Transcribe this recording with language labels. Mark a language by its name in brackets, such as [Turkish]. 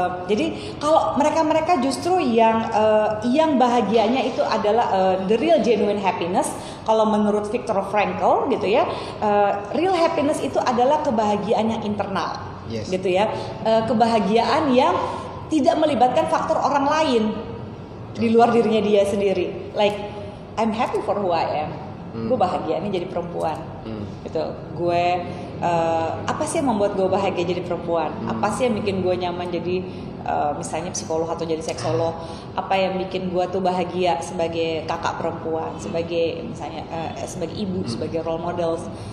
[Indonesian] Jadi kalau mereka justru yang bahagianya itu adalah [English] the real genuine happiness. [Indonesian] Kalau menurut Viktor Frankl gitu ya, [English] real happiness [Indonesian] itu adalah kebahagiaan yang internal. Gitu ya, kebahagiaan yang tidak melibatkan faktor orang lain di luar dirinya dia sendiri. [English] Like I'm happy for who I am. [Indonesian] Gue bahagia nih jadi perempuan. Gitu. Gue apa sih yang membuat gue bahagia jadi perempuan? Apa sih yang bikin gue nyaman jadi misalnya psikolog atau jadi seksolog? Apa yang bikin gue tuh bahagia sebagai kakak perempuan, sebagai misalnya sebagai ibu, sebagai role models?